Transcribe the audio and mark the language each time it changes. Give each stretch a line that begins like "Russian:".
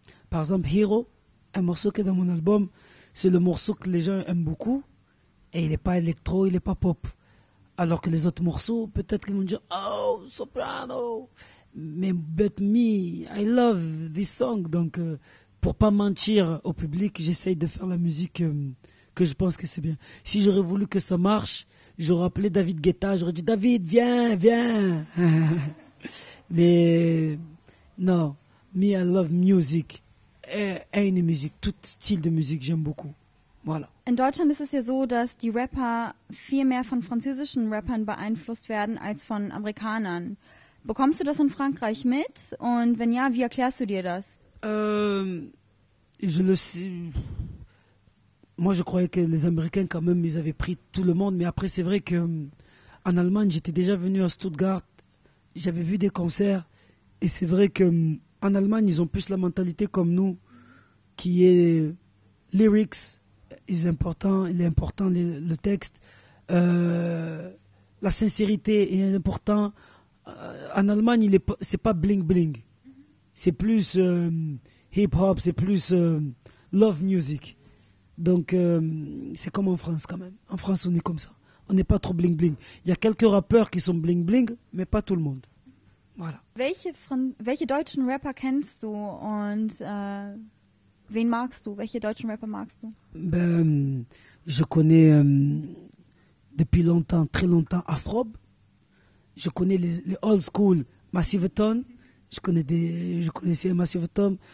French: Par exemple, Hero, un morceau qui est dans mon album, c'est le morceau que les gens aiment beaucoup. Et il n'est pas électro, il n'est pas pop. Alors que les autres morceaux, peut-être qu'ils vont dire « Oh, Soprano !» Mais
English: but me, I love this song.
French: Donc, pour pas mentir au public, j'essaye de faire la musique que je pense que c'est bien. Si j'aurais voulu que ça marche, j'aurais appelé David Guetta, j'aurais dit « David, viens, viens !» Mais non,
English: me, I love music.
German: Eine Musik,
French: tout style de musique, j'aime beaucoup. Voilà.
German: In Deutschland ist es ja so, dass die Rapper viel mehr von französischen Rappern beeinflusst werden als von Amerikanern. Bekommst du das in Frankreich mit? Und wenn ja, wie erklärst du dir das?
French: Je le sais. Moi, je croyais que les Américains, quand même, ils avaient pris tout le monde. Mais après, c'est vrai que en Allemagne, j'étais déjà venu à Stuttgart. J'avais vu des concerts. Et c'est vrai que en Allemagne, ils ont plus la mentalité comme nous, qui est lyrics, il est important le texte, la sincérité est important. En Allemagne, c'est pas bling bling, c'est plus hip hop, c'est plus love music. Donc c'est comme en France quand même. En France, on est comme ça. On n'est pas trop bling bling. Il y a quelques rappeurs qui sont bling bling, mais pas tout le monde. Voilà. Welche deutschen Rapper kennst du und wen magst du? Welche deutschen Rapper magst du? Je connais depuis longtemps, très longtemps, Afrob. Je connais les old school Massive Ton. Je connaissais Massive Ton.